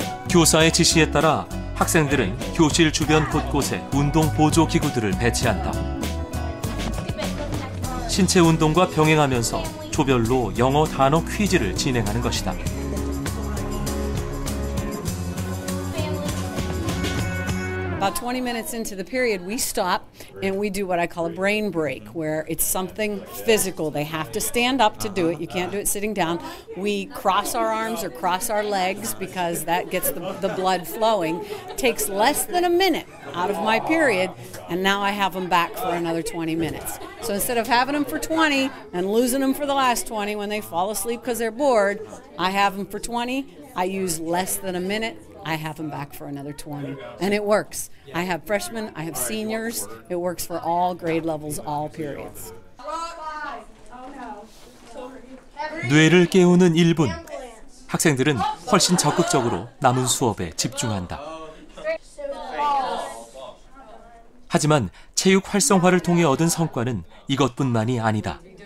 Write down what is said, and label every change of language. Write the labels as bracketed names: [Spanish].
[Korean] 교사의 지시에 따라 학생들은 교실 주변 곳곳에 운동 보조 기구들을 배치한다. 신체 운동과 병행하면서 조별로 영어 단어 퀴즈를 진행하는 것이다. [English] About 20 minutes into the period, we stop and we do what I call a brain break, where it's something physical. They have to stand up to do it. You can't do it sitting down. We cross our arms or cross our legs because that gets the blood flowing. It takes less than a minute out of my period, and now I have them back for another 20 minutes. So instead of having them for 20 and losing them for the last 20 when they fall asleep because they're bored, I have them for 20. I use less than a minute. I have them back for another 20. And it works. I have freshmen, I have seniors. It works for all grade levels, all periods. [Korean] 뇌를 깨우는 1분. 학생들은 훨씬 적극적으로 남은 수업에 집중한다. 하지만 체육 활성화를 통해 얻은 성과는 이것뿐만이 아니다.